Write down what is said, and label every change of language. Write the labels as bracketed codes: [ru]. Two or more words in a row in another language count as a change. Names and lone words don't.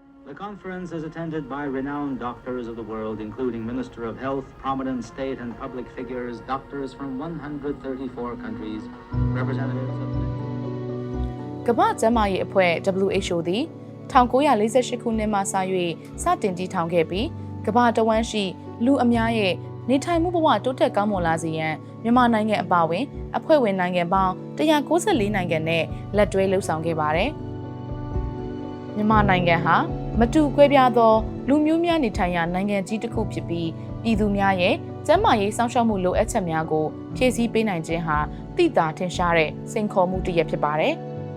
[en] The conference is attended by renowned doctors of the world, including Minister of Health, prominent state and public figures, doctors from 134 countries, representatives of... [my] ကမ္ဘာ့ကျန်းမာရေးအဖွဲ့ WHO သည်1948ခုနှစ်မှစ၍စတင်တည်ထောင်ခဲ့ပြီးကမ္ဘာတဝန်းရှိလူအများရဲ့ နေထိုင်မှုဘဝတိုးတက်ကောင်းမွန်လာစေရန်မြန်မာနိုင်ငံအပါအဝင်အဖွဲ့ဝင်နိုင်ငံပေါင်း194နိုင်ငံနဲ့လက်တွဲလှုပ်ဆောင်ခဲ့ပါတယ်။မြန်မာနိုင်ငံဟာမတူကွဲပြားသောလူမျိုးများနေထိုင်ရာနိုင်ငံကြီးတစ်ခုဖြစ်ပြီးပြည်သူများရဲ့ကျန်းမာရေးစောင့်ရှောက်မှုလိုအပ်ချက်များကိုဖြည့်ဆည်းပေးနိုင်ခြင်းဟာသိသာထင်ရှားတဲ့စိန်ခေါ်မှုတစ်ရပ်ဖြစ်ပါတယ်။